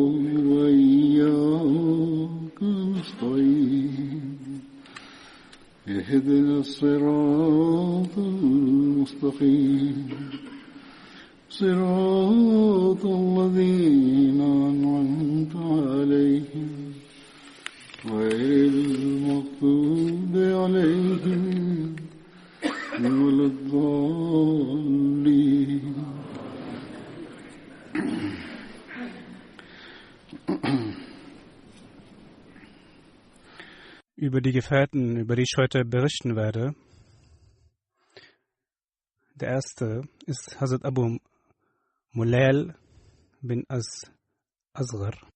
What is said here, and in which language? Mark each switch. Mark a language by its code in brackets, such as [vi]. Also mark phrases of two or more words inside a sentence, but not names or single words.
[ar] وإياك نستعين اهدنا الصراط المستقيم صراط الذين أنعمت عليهم غير المغضوب عليهم ولا الضالين. [de] Über die Gefährten, über die ich heute berichten werde. Der erste ist Hazrat Abu Mulail bin Asghar.